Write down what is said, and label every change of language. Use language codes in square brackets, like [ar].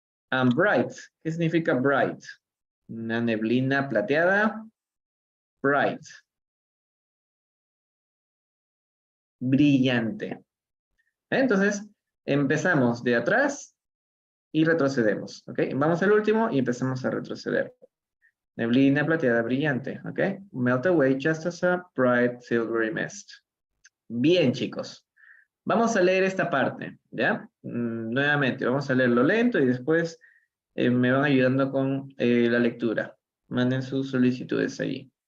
[en] And bright, [es] ¿qué significa bright? Una neblina plateada. Bright. Brillante. Entonces, empezamos de atrás y retrocedemos. ¿Ok? Vamos al último y empezamos a retroceder. Neblina plateada brillante. ¿Ok? [en] Melt away just as a bright silvery mist. [es] Bien, chicos. Vamos a leer esta parte, ¿ya? Nuevamente, vamos a leerlo lento y después me van ayudando con la lectura. Manden sus solicitudes allí.